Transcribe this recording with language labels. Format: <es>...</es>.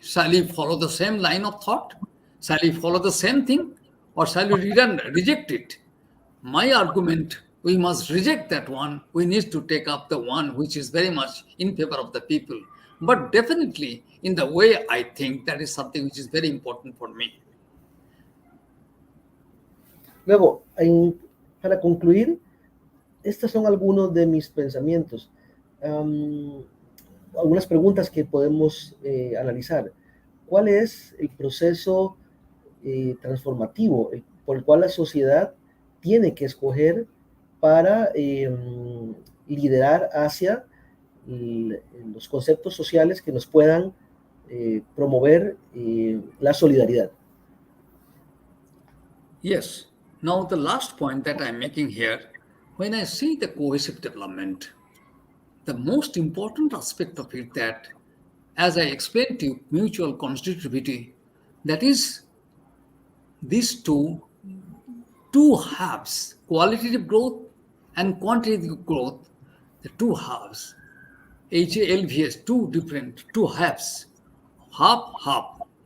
<en>Shall we follow the same line of thought? Shall we follow the same thing? Or shall we reject it? My argument, we must reject that one. We need to take up the one which is very much in favor of the people. But definitely, in the way I think, that is something which is very important for me.</en> <es>Luego, para concluir, estos son algunos de mis pensamientos. Algunas preguntas que podemos analizar. ¿Cuál es el proceso transformativo por el cual la sociedad tiene que escoger para liderar hacia los conceptos sociales que nos puedan promover la solidaridad.</es> <en>Yes. Now, the last point that I'm making here, when I see the cohesive development, the most important aspect of it that, as I explained to you, mutual constitutivity, that is these two halves, qualitative growth and quantitative growth, the two halves, HALVS, two halves, half.</en>